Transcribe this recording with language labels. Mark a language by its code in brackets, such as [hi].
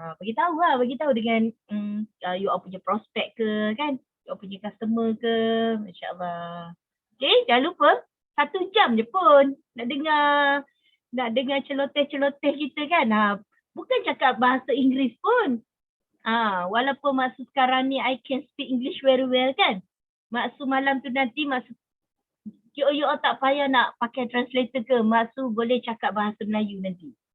[ms] Bagi tahu dengan you all punya prospek ke kan. You all punya customer ke. Masya-Allah. Okay, jangan lupa 1 jam je pun nak dengar celoteh-celoteh kita kan. Bukan cakap bahasa Inggeris pun. Walaupun Mak Su sekarang ni [en] I can speak English very well [ms] kan. Mak Su malam tu nanti Mak Su you all tak payah nak pakai translator ke. Mak Su boleh cakap bahasa Melayu nanti.